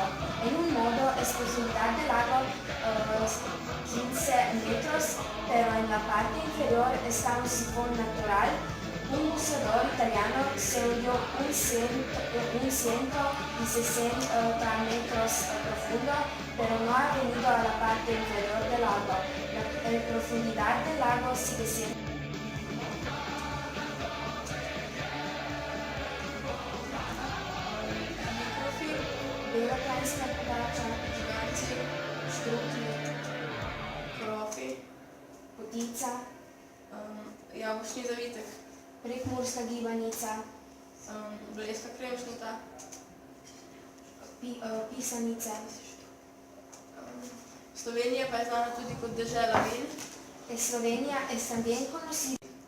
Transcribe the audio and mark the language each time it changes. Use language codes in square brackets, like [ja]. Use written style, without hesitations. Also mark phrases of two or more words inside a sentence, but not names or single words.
[es] En un modo es profundidad del lago 15 metros, pero en la parte inferior está un sifón natural. Un buceador italiano se hundió un 160 metros profundo, pero no ha venido a la parte inferior del lago. La profundidad del lago sigue siendo [sl] Mikrofilm, Belokranjska pogača, žganci, štruklji, krofi, Potica, jabolčni zavitek, Prekmurska gibanica, blejska kremšnita, pisanice. Slovenija pa je znana tudi kot dežela vin. [es] Eslovenia es también conocida